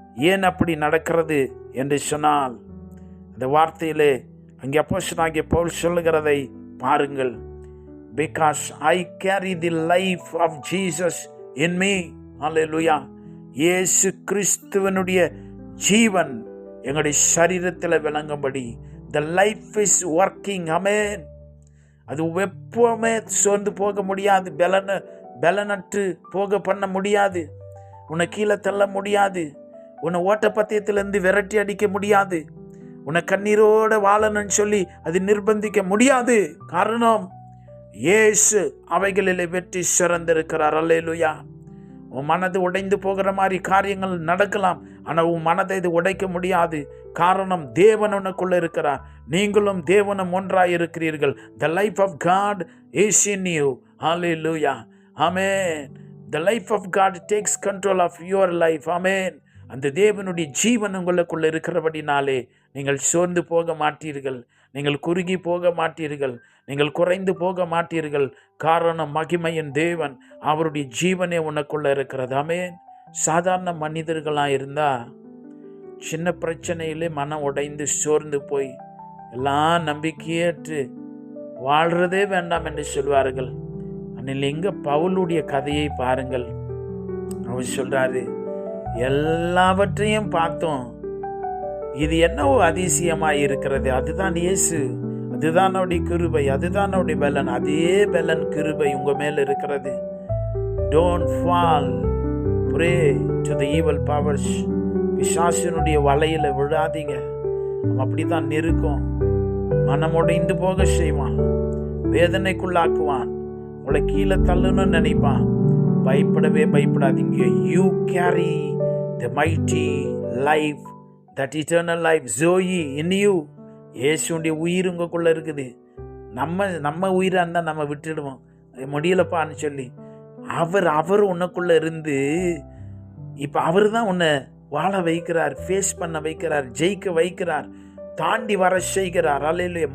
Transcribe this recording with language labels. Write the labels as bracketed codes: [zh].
[ta] ஏன் அப்படி நடக்கிறது என்று சொன்னால், அந்த வார்த்தையிலே அங்கே அப்போஸ்தலனாகிய பவுல் சொல்லுகிறதை பாருங்கள். [en] Because I carry the life of Jesus in me. Hallelujah. [ta] இயேசு கிறிஸ்துவனுடைய ஜீவன் எங்களுடைய சரீரத்தில் விளங்கும்படி [en] the life is working. [ta] Amen. அது எப்பவுமே சோர்ந்து போக முடியாது, பலனற்று போக பண்ண முடியாது, உன்னை கீழே தள்ள முடியாது, உன்னை ஓட்டப்பந்தயத்திலிருந்து விரட்டி அடிக்க முடியாது, உன்னை கண்ணீரோட வாழணும்னு சொல்லி அது நிர்பந்திக்க முடியாது. காரணம், இயேசு அவைகளிலே வெற்றி சிறந்திருக்கிறார். அல்லேலூயா. உன் மனது உடைந்து போகிற மாதிரி காரியங்கள் நடக்கலாம், ஆனால் உன் மனதை இது உடைக்க முடியாது. காரணம், தேவன் உனக்குள்ள இருக்கிறார், நீங்களும் தேவனும் ஒன்றாய் இருக்கிறீர்கள். [en] The life of God is in you. Hallelujah. Amen. The life of God takes control of your life. Amen. [ta] அந்த தேவனுடைய ஜீவன் உங்களுக்குள்ள இருக்கிறபடினாலே நீங்கள் சோர்ந்து போக மாட்டீர்கள், நீங்கள் குறுகி போக மாட்டீர்கள், நீங்கள் குறைந்து போக மாட்டீர்கள். காரணம், மகிமையின் தேவன், அவருடைய ஜீவனே உனக்குள்ள இருக்கிறது. ஆமென். சாதாரண மனிதர்களாக இருந்தால் சின்ன பிரச்சனையிலே மனம் உடைந்து சோர்ந்து போய் எல்லாம் நம்பிக்கையேற்று வாழ்றதே வேண்டாம் என்று சொல்வார்கள். ஆனால் இங்கே பவுலுடைய கதையை பாருங்கள். அவர் சொல்றாரு, எல்லாவற்றையும் பார்த்தோம், இது என்னவோ அதிசயமாய் இருக்கிறது. அதுதான் இயேசு, அதுதான் அவருடைய கிருபை, அதுதான் அவருடைய பலன். அதே பலன் கிருபை உங்க மேல இருக்கிறது. [en] Don't fall prey to the evil powers. [ta] பிசாசினுடைய வலையில விழாதீங்க. அவன் அப்படிதான் நெருக்கம், மனமுடைந்து போக செய்வான், வேதனைக்குள்ளாக்குவான், உங்களை கீழே தள்ளணும்னு நினைப்பான். பயப்படவே பயப்படாதீங்க. [en] You carry the mighty life, that eternal life, Zoe in you. [ta] இயேசுடைய உயிர் உங்களுக்குள்ள இருக்குது. நம்ம உயிராக இருந்தால் நம்ம விட்டுடுவோம், முடியலப்பான்னு சொல்லி. அவர் உனக்குள்ள இருந்து இப்போ அவர் தான் உன்னை வாழ வைக்கிறார், ஃபேஸ் பண்ண வைக்கிறார், ஜெயிக்க வைக்கிறார், தாண்டி வர செய்கிறார். அல்லேலூயா.